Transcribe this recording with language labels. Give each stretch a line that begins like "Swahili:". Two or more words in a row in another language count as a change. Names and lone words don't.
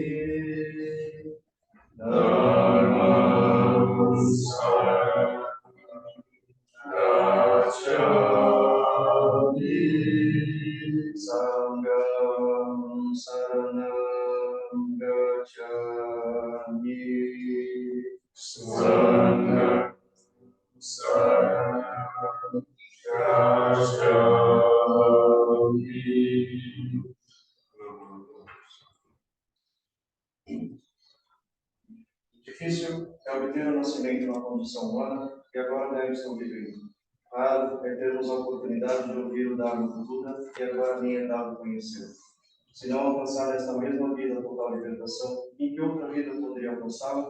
Pali: Dhammam Saranam Gacchami Sangham Saranam Gacchami Sangham Saranam Gacchami.
Portuguese: Difícil é obter o nascimento na condição humana e agora deve estar vivendo. Raro é termos a oportunidade de ouvir o dado do Buda e agora nem é dado conhecer. Se não alcançar esta mesma vida total libertação, em que outra vida poderia alcançá-la?